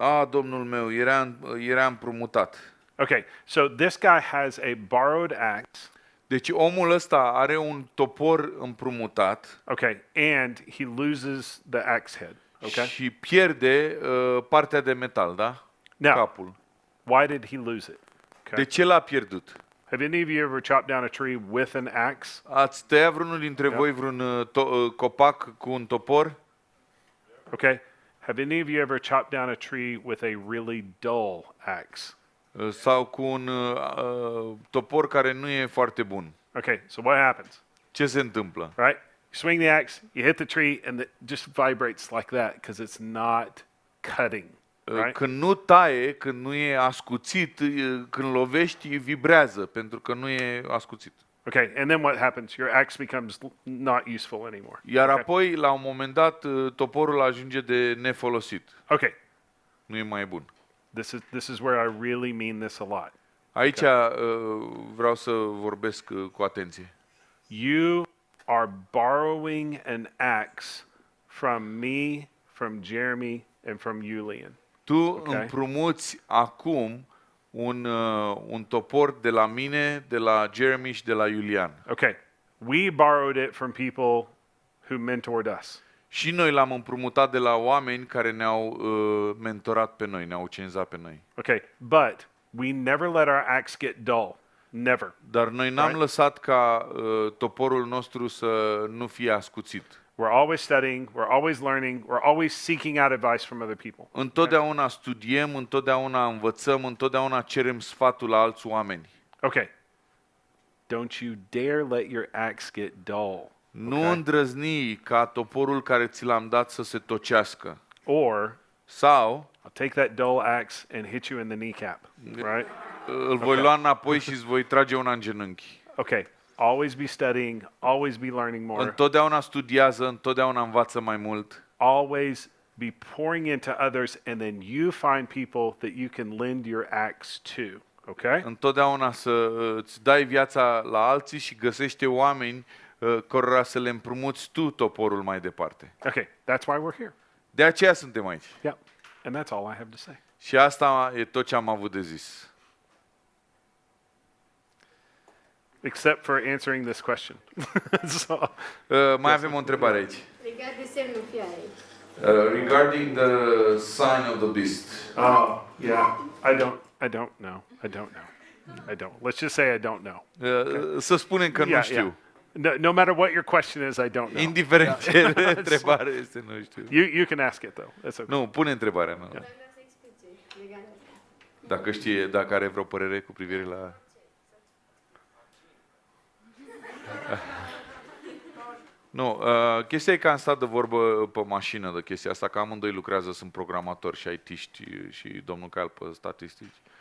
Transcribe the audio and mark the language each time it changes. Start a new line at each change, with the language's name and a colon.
Romanian: Domnul meu, era împrumutat.
English: Okay. So this guy has a borrowed axe.
Romanian: Deci omul ăsta are un topor împrumutat,
English: Okay. And he loses the axe head. Okay.
Romanian: și pierde partea de metal, da?
English: Now,
Romanian: Capul.
English: why did he lose it? Okay.
Romanian: De ce l-a pierdut?
English: Have any of you ever chopped down a tree with an axe?
Romanian: Ați tăiat vreunul dintre voi vreun copac cu un topor?
English: Okay. Have any of you ever chopped down a tree with a really dull axe?
Romanian: Sau cu un topor care nu e foarte bun?
English: Okay. So what happens?
Romanian: Ce se întâmplă?
English: Right? You swing the axe, you hit the tree, and it just vibrates like that because it's not cutting. Right?
Romanian: Când nu taie, când nu e ascuțit, când lovești, vibrează, pentru că nu e ascuțit.
English: Okay. And then what happens? Your axe becomes not useful anymore.
Romanian: Iar
English: Okay.
Romanian: apoi, la un moment dat, toporul ajunge de nefolosit.
English: Okay.
Romanian: Nu e mai bun.
English: This is where I really mean this a lot.
Romanian: Aici vreau să vorbesc cu atenție.
English: You are borrowing an axe from me, from Jeremy, and from Julian.
Romanian: Tu împrumuți acum un topor de la mine, de la Jeremy și de la Iulian.
English: Okay. We borrowed it from people who mentored us.
Romanian: Și noi l-am împrumutat de la oameni care ne-au mentorat pe noi, ne-au cenzat pe noi.
English: Okay. But we never let our axe get dull. Never.
Romanian: Dar noi n-am lăsat ca toporul nostru să nu fie ascuțit.
English: We're always studying, we're always learning, we're always seeking out advice from other people.
Romanian: Întotdeauna studiem, întotdeauna învățăm, întotdeauna cerem sfatul la alți oameni.
English: Okay. Don't you dare let your axe get dull.
Romanian: Nu îndrăzni ca toporul care ți l-am dat să se tocească.
English: Or
Romanian: Sau
English: I'll take that dull axe and hit you in the kneecap, right?
Romanian: îl voi lua înapoi și îți voi trage una în genunchi.
English: Okay. Always be studying, always be learning more.
Romanian: Întotdeauna studiază, întotdeauna învață mai mult.
English: Always be pouring into others, and then you find people that you can lend your axe to. Okay?
Romanian: Întotdeauna să îți dai viața la alții și găsește oameni cărora să le împrumuți tu toporul mai departe.
English: Okay, that's why we're here.
Romanian: De aceea suntem aici.
English: Yeah, and that's all I have to say.
Romanian: Și asta e tot ce am avut de zis.
English: Except for answering this question. So,
Romanian: Mai avem o întrebare aici. Legat de semnul fiarei.
English: Regarding the sign of the beast. oh, yeah, I don't know. I don't. Let's just say I don't know.
Romanian: Să spunem că nu știu.
English: No matter what your question is, I don't know.
Romanian: Indiferent ce întrebare este, nu știu.
English: You can ask it though. That's okay.
Romanian: Nu, pune întrebarea. Nu. Dar vreau să explice legat de asta. Dacă știe, dacă are vreo părere cu privire la... Nu, chestia e că am stat de vorbă pe mașină de chestia asta, că amândoi lucrează, sunt programatori și IT-ști și domnul Cal pe statistici.